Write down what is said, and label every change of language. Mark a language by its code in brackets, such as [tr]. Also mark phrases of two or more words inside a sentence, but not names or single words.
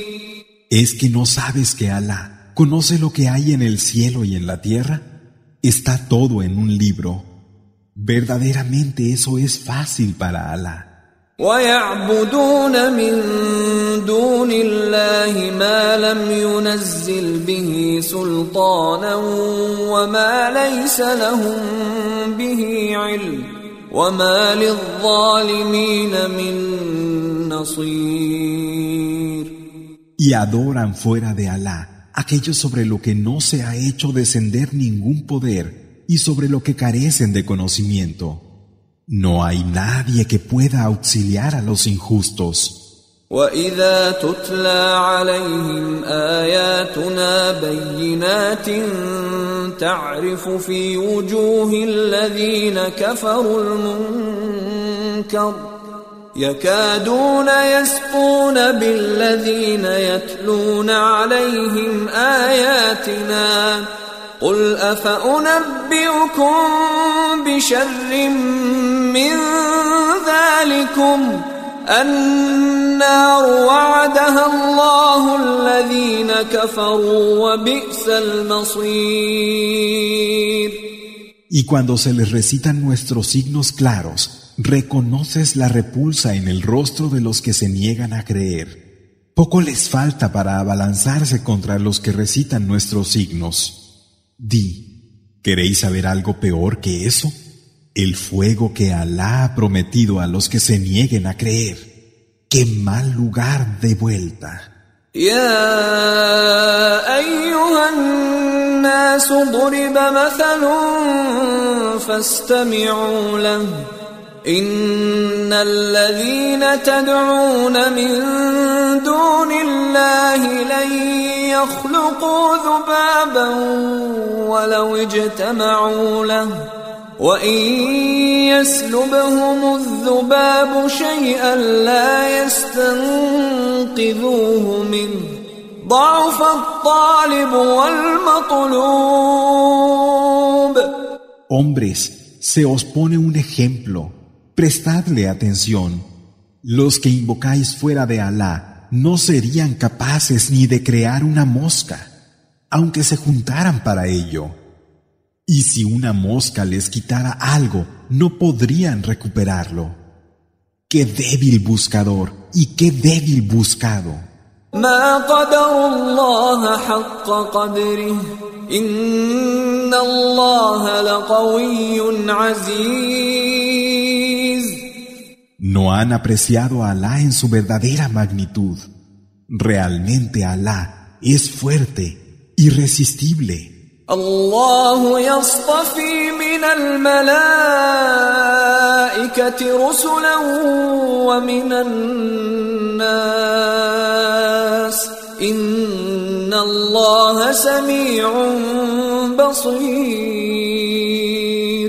[es] ¿Es que no sabes que Alá conoce lo que hay en el cielo y en la tierra? Está todo en un libro. Verdaderamente eso es fácil para Alá. [ar] وَيَعْبُدُونَ مِن دُونِ اللَّهِ مَا لَمْ يُنَزِّلْ بِهِ سُلْطَانًا وَمَا لَيْسَ لَهُم بِهِ عِلْمٌ وَمَا لِلظَّالِمِينَ مِن نَّصِيرٍ. [es] Y adoran fuera de Alá aquello sobre lo que no se ha hecho descender ningún poder y sobre lo que carecen de conocimiento. No hay nadie que pueda auxiliar a los injustos. [ar] وَإِذَا تُتْلَى عَلَيْهِمْ آيَاتُنَا بَيِّنَاتٍ تَعْرِفُ فِي وُجُوهِ الَّذِينَ كَفَرُوا الْمُنكَرَ يَكَادُونَ يَسْطُونَ بِالَّذِينَ يَتْلُونَ عَلَيْهِمْ آيَاتِنَا قُلْ أَفَأُنَبِّئُكُم بِشَرٍّ مِّن ذَلِكُمْ النَّارُ وَعَدَهَا اللَّهُ الَّذِينَ كَفَرُوا وَبِئْسَ الْمَصِيرُ. [es] Y cuando se les recitan nuestros signos claros, reconoces la repulsa en el rostro de los que se niegan a creer. Poco les falta para abalanzarse contra los que recitan nuestros signos. Di, ¿queréis saber algo peor que eso? El fuego que Alá ha prometido a los que se nieguen a creer. ¡Qué mal lugar de vuelta! [ar] يا أيها الناس ضرب مثل فاستمعوا له إن الذين تدعون من دون الله لن يخلقوا ذبابا ولو اجتمعوا له وإن يسلبهم الذباب شيئا لا يستنقذوه منه ضعف الطالب والمطلوب. [es] Hombres, se os pone un ejemplo. Prestadle atención. Los que invocáis fuera de Alá no serían capaces ni de crear una mosca, aunque se juntaran para ello. Y si una mosca les quitara algo, no podrían recuperarlo. ¡Qué débil buscador y qué débil buscado! [ar] ما قدر الله حق قدره إن الله لقوي عزيز. [es] No han apreciado a Alá en su verdadera magnitud. Realmente Alá es fuerte, irresistible. [ar] الله يصطفي من الملائكة رسلا ومن الناس إن الله سميع بصير.